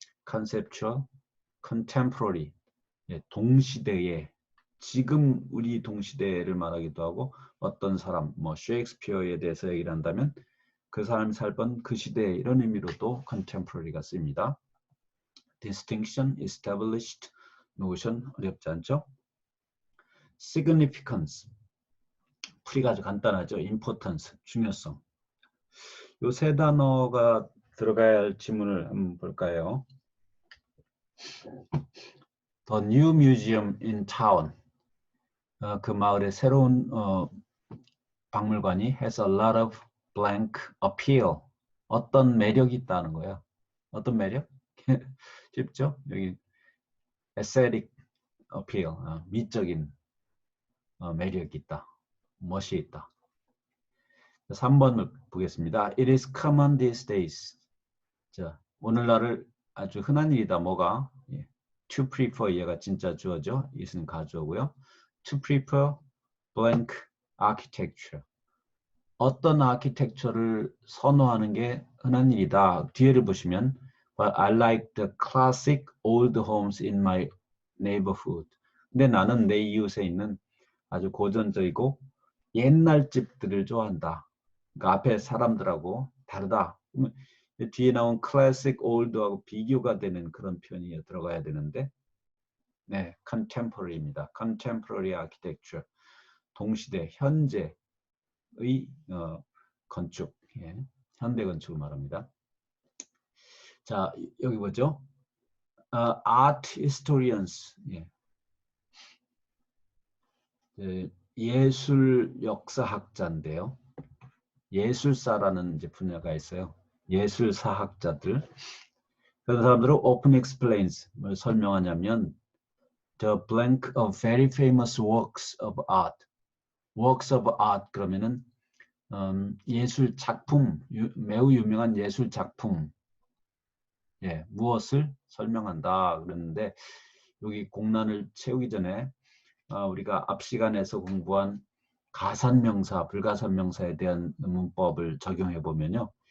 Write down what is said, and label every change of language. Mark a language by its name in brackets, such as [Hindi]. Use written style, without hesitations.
[Korean] conceptual, contemporary, 동시대의 지금 우리 동시대를 말하기도 하고 어떤 사람, 셰익스피어에 대해서 얘기를 한다면 그 사람이 살던 그 시대 이런 의미로도 contemporary가 쓰입니다. [English] distinction, established, notion [Korean] 어렵지 않죠? significance, 풀이가 아주 간단하죠. importance, 중요성. 이 세 단어가 들어가야 할 지문을 한번 볼까요? [English] The new museum in town. [Korean] 그 마을의 새로운 박물관이 [English] has a lot of blank appeal. [Korean] 어떤 매력이 있다는 거예요. 어떤 매력? 쉽죠? 여기 aesthetic appeal, 미적인 매력이 있다. 멋이 있다. 3번을 보겠습니다. [English] It is common these days. [Korean] 자, 오늘날을 아주 흔한 일이다. 뭐가? [English] To prefer [Korean] 얘가 진짜 주어죠. it은 가주어고요. [English] To prefer blank architecture. [Korean] 어떤 아키텍처를 선호하는 게 흔한 일이다. 뒤에를 보시면 [English] But I like the classic old homes in my neighborhood. [Korean] 근데 나는 내 이웃에 있는 아주 고전적이고 옛날 집들을 좋아한다. 그러니까 앞에 사람들하고 다르다. 뒤에 나온 classic old하고 비교가 되는 그런 표현이 들어가야 되는데 네, contemporary입니다. [English] contemporary architecture. [Korean] 동시대, 현재의 건축, 현대 건축을 말합니다. 자, 여기 뭐죠? art historians, 예술 역사학자인데요. 예술사라는 이제 분야가 있어요. 예술사학자들. 그런 사람들은 [English] open explains [Korean] 뭘 설명하냐면 [English] the blank of very famous works of art. [Korean] works of art 그러면은 예술 작품, 매우 유명한 예술 작품, 무엇을 설명한다 그랬는데 여기 공란을 채우기 전에 우리가 앞 시간에서 공부한 가산명사, 불가산명사에 대한 문법을 적용해 보면요.